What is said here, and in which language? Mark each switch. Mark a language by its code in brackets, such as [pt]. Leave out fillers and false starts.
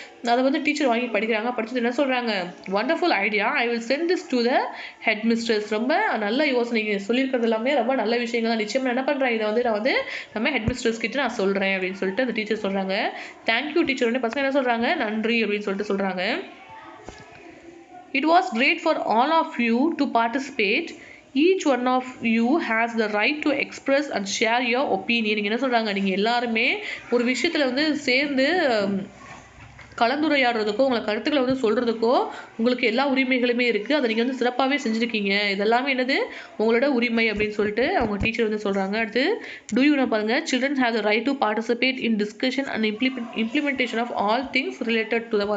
[ta] அதை வந்து டீச்சர் வாங்கி படிக்கிறாங்க. படிச்சுட்டு என்ன சொல்கிறாங்க, [en] Wonderful idea, I will send this to the headmistress. [ta] ரொம்ப நல்ல யோசனை சொல்லியிருக்கிறது எல்லாமே ரொம்ப நல்ல விஷயங்கள் தான். நிச்சயமாக என்ன பண்ணுறேன், இதை வந்து நான் வந்து நம்ம ஹெட் மிஸ்ட்ரஸ் கிட்ட நான் சொல்கிறேன் அப்படின்னு சொல்லிட்டு அந்த டீச்சர் சொல்கிறாங்க. [en] Thank you teacher. [ta] உடனே பசங்க என்ன சொல்கிறாங்க, நன்றி அப்படின்னு சொல்லிட்டு சொல்கிறாங்க. [en] It was great for all of you to participate. Each one of you has the right to express and share your opinion. [ta] நீங்க என்ன சொல்றாங்க, நீங்க எல்லாருமே ஒரு விஷயத்துல வந்து சேர்ந்து கலந்துரையாடுறதுக்கோ உங்களை கருத்துக்களை வந்து சொல்கிறதுக்கோ உங்களுக்கு எல்லா உரிமைகளுமே இருக்குது. அதை நீங்கள் வந்து சிறப்பாகவே செஞ்சுருக்கீங்க. இதெல்லாமே என்னது, உங்களோட உரிமை அப்படின்னு சொல்லிட்டு அவங்க டீச்சர் வந்து சொல்கிறாங்க. [en] அடுத்து do you பாருங்கள், children have the right to participate in discussion and implementation of all things related to them.